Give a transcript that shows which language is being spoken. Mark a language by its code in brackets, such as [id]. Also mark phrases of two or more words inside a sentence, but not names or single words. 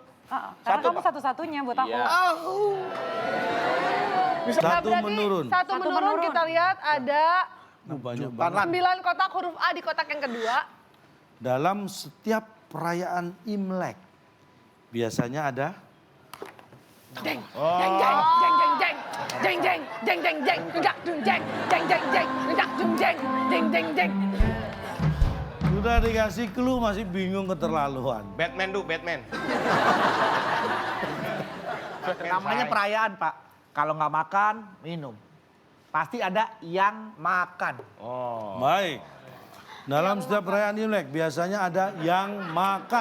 [id] Karena kamu satu-satunya buat aku. Iya. Nah, Satu berarti menurun. Satu Satu menurun, menurun. kita lihat ada Banyak banget. 9 kotak huruf A di kotak yang kedua. Dalam setiap perayaan Imlek, biasanya ada Jeng, jeng, jeng, jeng, jeng, jeng, jeng, jeng, jeng, jeng, jeng, jak, dung, jeng, jeng, jeng, jeng, jak, dung, jeng, jeng, jeng, jeng. sudah dikasih clue masih bingung keterlaluan. Batman tuh, Batman. Namanya perayaan, Pak. Kalau nggak makan, minum. Pasti ada yang makan. Baik. Dalam setiap perayaan Imlek biasanya ada yang makan.